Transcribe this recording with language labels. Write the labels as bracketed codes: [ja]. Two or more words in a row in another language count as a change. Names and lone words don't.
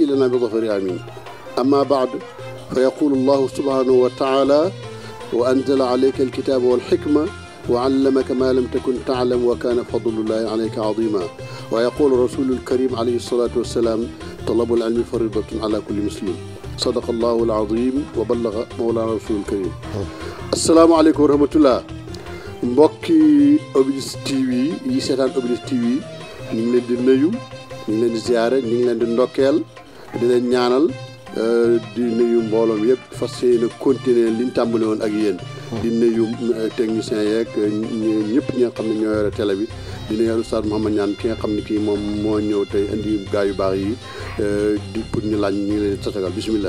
[ar] لنا بظفر آمين أما بعد فيقول الله سبحانه وتعالى وأنزل عليك الكتاب والحكمة وعلمك ما لم تكن تعلم وكان فضل الله عليك عظيما ويقول الرسول الكريم عليه الصلاة والسلام طلب العلم فريضة على كل مسلم صدق الله العظيم وبلغ مولانا الرسول الكريم السلام عليكم ورحمة الله [wo] mbokki Oblis TV yi seetaan Oblis TV ñu ngi leen di nuyu ñu ngi leen di ziare ñu ngi leen di ndokkeel di leen ñaanal di nuyu mbooloom yëpp fas yéene continuer liñ tàmbali woon ak yéen di nuyu techniciens yeeg ñëpp ñi nga xam ne ñoo yore télé bi di nuyu Oustaz Mouhamed Niane ki nga xam ne kii moom moo ñëw tey indi gaa yu baax yi di pour ñu laaj ñu ngi leen di tatagal bismillah